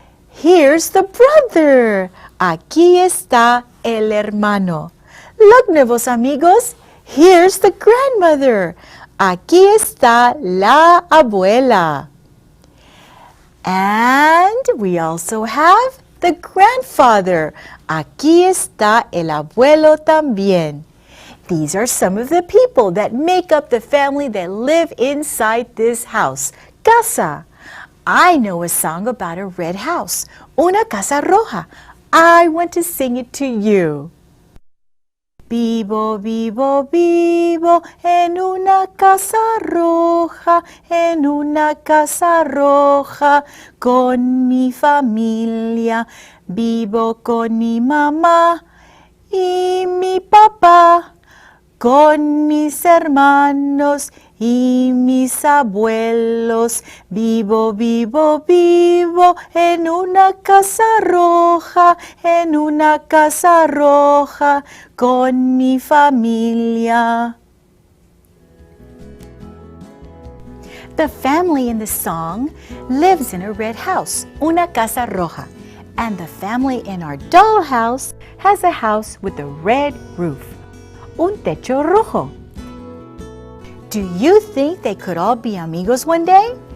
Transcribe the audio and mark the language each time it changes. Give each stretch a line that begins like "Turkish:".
English: Here's the brother.
Spanish: Aquí está el hermano.
English: Look, nuevos amigos, here's the grandmother.
Spanish: Aquí está la abuela.
English: And we also have the grandfather.
Spanish: Aquí está el abuelo también.
English: These are some of the people that make up the family that live inside this house. Casa. I know a song about a red house,
Spanish: una casa roja.
English: I want to sing it to you.
Spanish: Vivo, vivo, vivo en una casa roja, en una casa roja, con mi familia. Vivo con mi mamá y mi papá, con mis hermanos y mis abuelos. Vivo, vivo, vivo en una casa roja, en una casa roja, con mi familia.
English: The family in the song lives in a red house,
Spanish: una casa roja,
English: and the family in our dollhouse has a house with a red roof,
Spanish: un techo rojo.
English: Do you think they could all be amigos one day?